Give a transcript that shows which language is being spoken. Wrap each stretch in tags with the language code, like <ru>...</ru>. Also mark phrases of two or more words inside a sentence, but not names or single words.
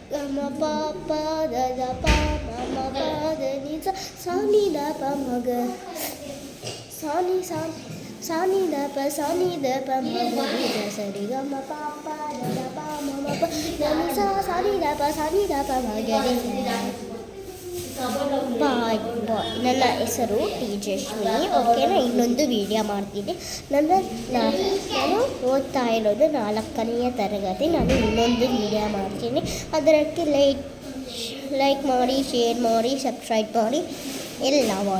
<kn>ಮ ಪ ಪ ದ ದ ಪ ಮ ಮ ಪ ದ ನಿ ಸ ಸ ನಿ ದ ಪ ಮ ಗ ಸ ನಿ ದ ಪ ಮ ಗ ನಿ ದ ಸ ರಿ ಗ ಮ ಪ ಪ ದ ದ ಪ ಮ ಮ ಪ ದ ನಿ ಸ ನಿ ದ ಪ ಮ ಗ ರಿ ಸ ಬಾಯ್ ನನ್ನ ಹೆಸರು ತೇಜಸ್ವಿನಿ. ಓಕೆನಾ, ಇನ್ನೊಂದು ವಿಡಿಯೋ ಮಾಡ್ತೀನಿ. ನಾನು ಓದ್ತಾ ಇರೋದು 4ನೇ ತರಗತಿ. ನಾನು ಇನ್ನೊಂದು ವಿಡಿಯೋ ಮಾಡ್ತೀನಿ. ಅದಕ್ಕೆ ಲೈಕ್ ಮಾಡಿ, ಶೇರ್ ಮಾಡಿ, ಸಬ್ಸ್ಕ್ರೈಬ್ ಮಾಡಿ, ಎಲ್ಲ ಮಾಡಿ.</kn>